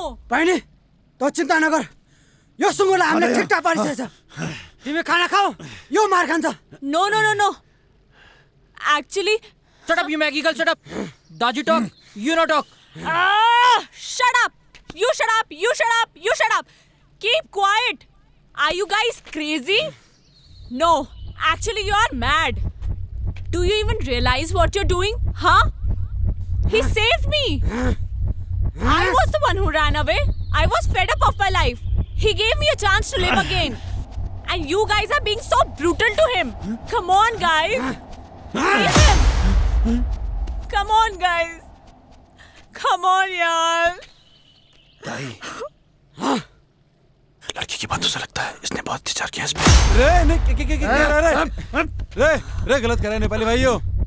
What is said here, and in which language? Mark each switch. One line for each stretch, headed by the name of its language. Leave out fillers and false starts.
Nepali: बहिनी तो चिन्ता नगर यो सुँगुरलाई हामीले ठिकठाक पारिसकेछ तिमी खाना खाऊ यो मार खान्छ
English: No actually Shut up, you Maggie girl, shut up. Daji talk, you no talk. shut up you shut up keep quiet are you guys crazy no actually you are mad do you even realize what you're doing huh he saved me I was the one who ran away I was fed up of my life he gave me a chance to live again and you guys are being so brutal to him come on guys leave him come on guys come on yaar
Hindi: लड़की की बातों से लगता है इसने बहुत विचार किया इस पे। रे नहीं रे गलत कर रहे हैं नेपाली भाइयों।